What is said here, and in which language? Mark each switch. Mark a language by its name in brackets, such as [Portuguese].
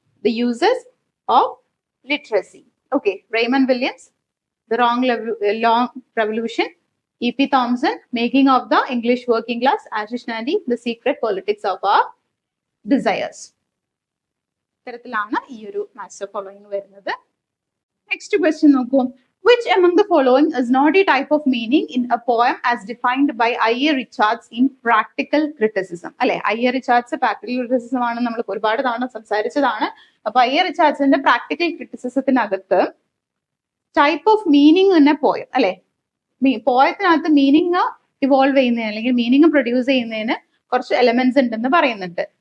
[Malayalam] The users of literacy. Okay, Raymond Williams, the long revolution, E.P. Thompson, making of the English working class, Ashish നാൻഡി, the secret politics of our desires. ഇത്തരത്തിലാണ് ഈ ഒരു master following വരുന്നത്. Next question നോക്കൂ. [English] Which among the following is not a type of meaning in a poem as defined by I.A. Richards in Practical Criticism? [Malayalam] അല്ലെ, I.A. Richards practical criticism ആണ് നമ്മൾ ഒരുപാട് തവണ സംസാരിച്ചതാണ്. അപ്പൊ I.A. Richardsന്റെ practical ക്രിറ്റിസിസത്തിനകത്ത് type of meaning തന്നെ poem അല്ലെ, പോയത്തിനകത്ത് meaning evolve ചെയ്യുന്നതിന് അല്ലെങ്കിൽ മീനിങ് പ്രൊഡ്യൂസ് ചെയ്യുന്നതിന് കുറച്ച് എലമെന്റ്സ് ഉണ്ടെന്ന് പറയുന്നുണ്ട്.